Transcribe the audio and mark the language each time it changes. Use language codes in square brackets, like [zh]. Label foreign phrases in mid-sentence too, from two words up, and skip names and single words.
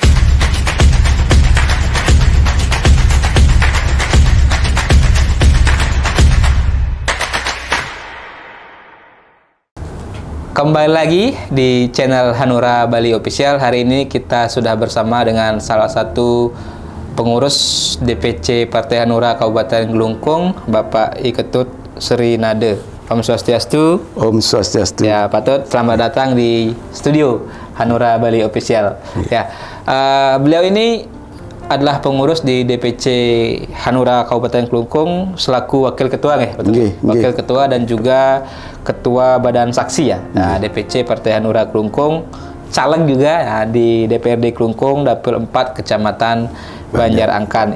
[id] Kembali lagi di channel Hanura Bali Official. Hari ini kita sudah bersama dengan salah satu pengurus DPC Partai Hanura Kabupaten Kelungkung, Bapak I Ketut Sri Nade. [ban] Om Swastiastu. Om Swastiastu. [id] Ya, Pak Tut, selamat datang di studio Hanura Bali Official. Beliau ini adalah pengurus di DPC Hanura Kabupaten Kelungkung selaku wakil ketua wakil ketua dan juga ketua badan saksi ya. Nah, DPC Partai Hanura Kelungkung, caleg juga di DPRD Kelungkung Dapil 4 Kecamatan Banjarangkan.